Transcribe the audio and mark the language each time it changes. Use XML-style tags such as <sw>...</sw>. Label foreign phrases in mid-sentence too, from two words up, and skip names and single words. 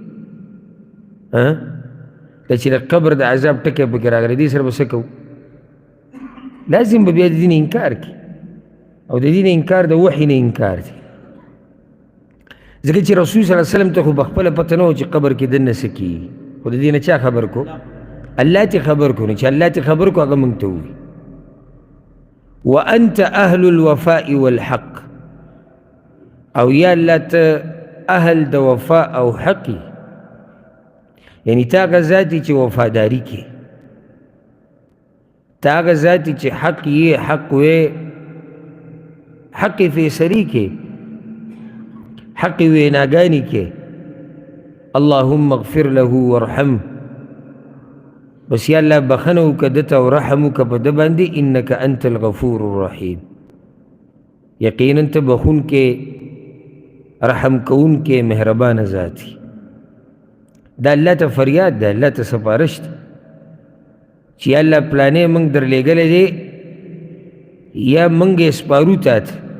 <ps>دا چې د قبر د عذاب ټکی پکې راغلی دې سره به څه کوو لازم به بیا د دین انکار کړي او د دین انکار د وحي نه انکار دی ځکه چې رسول</ps> <ar>صلی الله علیه وسلم</ar> <ps>ته خو بخپله پته نه و چې قبر کې دننه څه کېږي خو د دې نه چا خبر کو الله ته خبر کو نه چې الله ته خبر کو هغه موږ ته ووایي</ps> <ar>وانت اهل الوفاء والحق</ar> <ps>او یا الله ته اهل د وفا او حقی یعنی تا هغه ذاتي چې وفاداري کې تا هغه ذاتي چې حق یې حق وې حق فیصلې کې حق ویناګانې کې</ps> <ar>اللهم اغفر له وارحمه</ar> <ps>بس یا الله بخنه وکړه ده ته او رحم وکړه په ده باندې</ps> <ar>انک انت الغفور الرحیم</ar> <ps>یقینا ته بخونکې رحم کوونکې مهربانه ذاتي دا الله ته فریاد ده الله ته سپارش ده چې یا الله پلانې موږ درلېږلی دی یا موږ یې سپارو تا ته</ps>